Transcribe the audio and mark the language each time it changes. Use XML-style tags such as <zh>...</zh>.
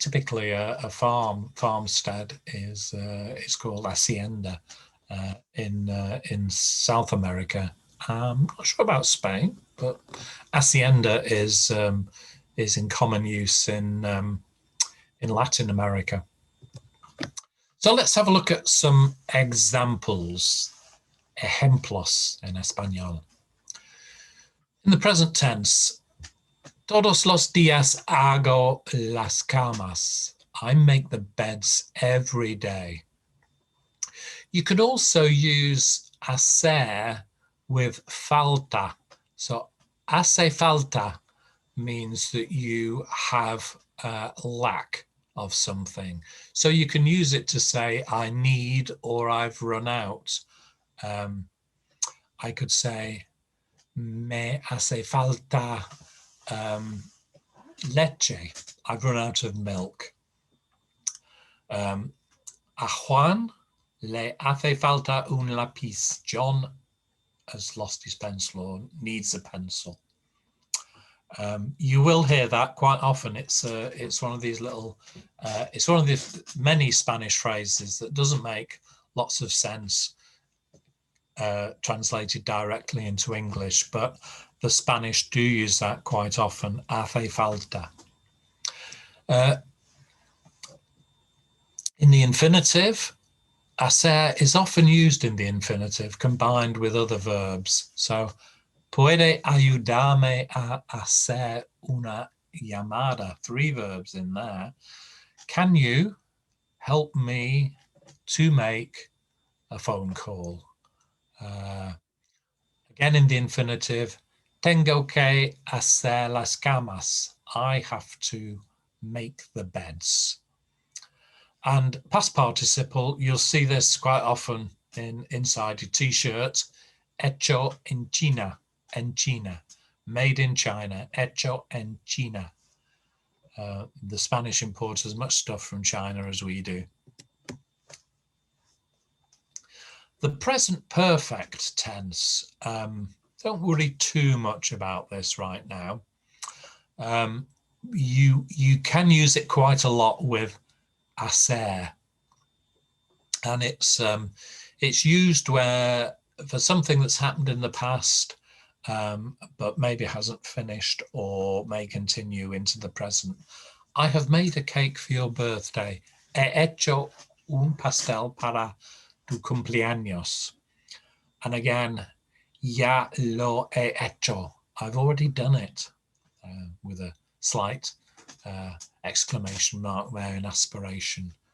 <en>Typically, a farmstead is called hacienda in South America. I'm not sure about Spain, but hacienda is in common use in Latin America. So let's have a look at some examples.</en> <es>Ejemplos en español.</es> <en>In the present tense,</en> <es>todos los días hago las camas.</es> <en>I make the beds every day. You could also use hacer with falta. So</en> <es>hace falta</es> <en>means that you have lack of something. So you can use it to say I need or I've run out. I could say</en> <es>me hace falta leche.</es> <en>I've run out of milk.</en> <es>A Juan le hace falta un lápiz.</es> <en>John has lost his pencil or needs a pencil. You will hear that quite often. It's one of these little, it's one of the many Spanish phrases that doesn't make lots of sense translated directly into English, but the Spanish do use that quite often.</en> <es>Hace falta.</es> <en>In the infinitive, hacer is often used in the infinitive combined with other verbs.</en> <es>So, puede ayudarme a hacer una llamada.</es> <en>3 verbs in there. Can you help me to make a phone call? Again, in the infinitive,</en> <es>tengo que hacer las camas.</es> <en>I have to make the beds. And past participle, you'll see this quite often inside your t-shirt.</en> <es>Hecho en China,</es> <en>made in China,</en> <es>hecho en China.</es> <en>The Spanish import as much stuff from China as we do. The present perfect tense, don't worry too much about this right now. You can use it quite a lot with hacer, and it's used where for something that's happened in the past, but maybe hasn't finished or may continue into the present. I have made a cake for your birthday.</en> <es>He hecho un pastel para tu cumpleaños.</es> <en>And again,</en> <es>ya lo he hecho.</es> <en>I've already done it, with a slight exclamation mark there in aspiration.</en>